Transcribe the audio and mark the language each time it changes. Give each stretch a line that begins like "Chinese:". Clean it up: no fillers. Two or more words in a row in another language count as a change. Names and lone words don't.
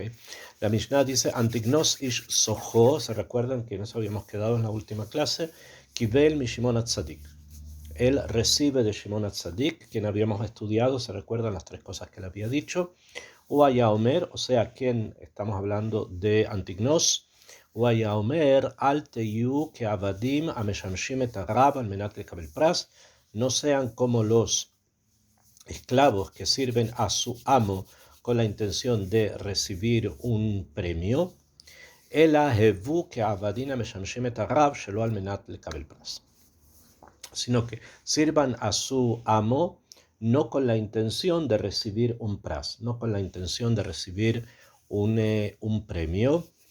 Spanish: La Mishnah dice: Antignos
Hebrew: איש סוכו.
Spanish: Se recuerdan que nos habíamos quedado en la última clase.
Hebrew: קיבל מ שמעון הצדיק.
Spanish: Él recibe de Shimon Hatzadik, quien habíamos estudiado. Se recuerdan las tres cosas que le había dicho.
Hebrew: הוא היה אומר,
Spanish: o sea, quien estamos hablando de Antignos.
Hebrew: הוא היה אומר, אל תהיו כעבדים המשמשים את הרב על מנת לקבל פרס.
Spanish: No sean como los esclavos que sirven a su amo con la intención de recibir un premio, sino que sirvan a su amo
Hebrew: no con
Spanish: la intención de recibir un pras, no con la intención de recibir un premio.